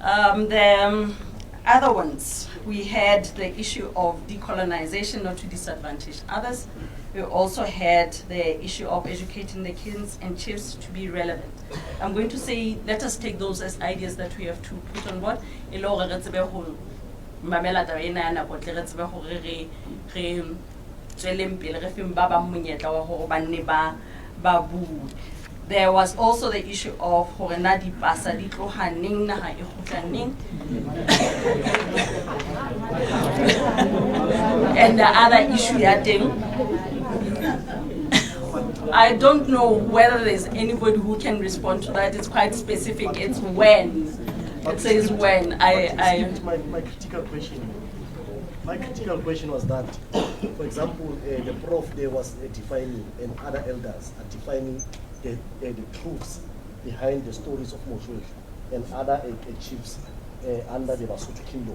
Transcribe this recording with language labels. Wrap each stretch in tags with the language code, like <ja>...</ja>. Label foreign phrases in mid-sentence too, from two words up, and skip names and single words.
<en>The other ones, we had the issue of decolonization, not to disadvantage others. We also had the issue of educating the kings and chiefs to be relevant. I'm going to say, let us take those as ideas that we have to put on board.</en> <st>Mamela taba ena ya nako tle re tsebe gore re tsweleng pele re feng ba bang monyetla wa gore ba nne ba bue.</st> <en>There was also the issue of</en> <st>gore na dipasa di tloga neng naga e gutla neng.</st> <en>And the other issue</en> <st>ya teng,</st> <en>I don't know whether there's anybody who can respond to that. It's quite specific. It's when. It says when. My critical question was that, for example, the prof there was defining, and other elders are defining the truths behind the stories of Moshoeshoe and other chiefs under the Lesotho kingdom.</en>